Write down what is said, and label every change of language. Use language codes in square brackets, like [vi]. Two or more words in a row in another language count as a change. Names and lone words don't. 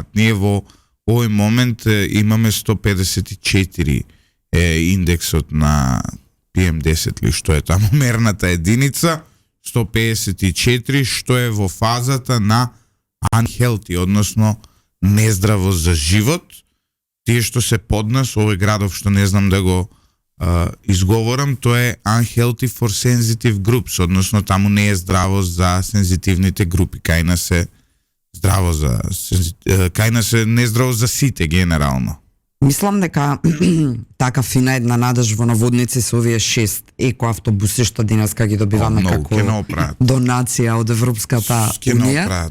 [mk] Ние во овој момент имаме 154 индексот на PM10 ли што е таму мерната единица, 154 што е во фазата на unhealthy, односно нездраво за живот. Тие што се под нас, овој градов што не знам да го изговорам, тоа е [en] unhealthy for sensitive groups, [mk] односно таму не е здраво за сензитивните групи, кај нас е здраво за кај нас е нездраво за сите генерално. Мислам дека така фина една надеж во наводници со овие 6 екоавтобуси што денеска ги добиваме како донација од Европската унија.